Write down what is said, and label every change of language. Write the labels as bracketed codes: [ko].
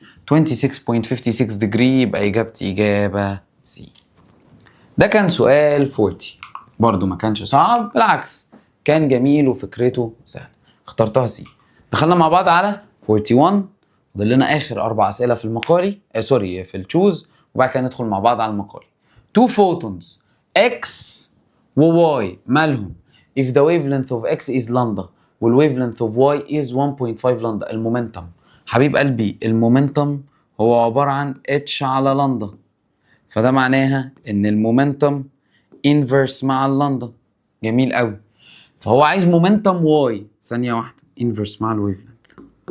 [ar] 26.56 ديجري، يبقى اجابتي اجابه سي. ده كان سؤال 40، برضو ما كانش صعب، بالعكس كان جميل وفكرته سهله، اخترتها سي. دخلنا مع بعض على 41، فاضل لنا اخر 4 اسئله في المقالي، سوري في التشوز، وبعد كده ندخل مع بعض على المقالي. [en] Two photons x و y مالهم؟ if the wavelength of x is lambda والwavelength of y is 1.5 lambda. [ar] المومنتم حبيب قلبي، المومنتم هو عباره عن h على لامدا، فده معناها ان المومنتم انفرس مع اللامدا. جميل قوي. فهو عايز مومنتم واي، ثانيه واحده، انفرس مع الويف لينث.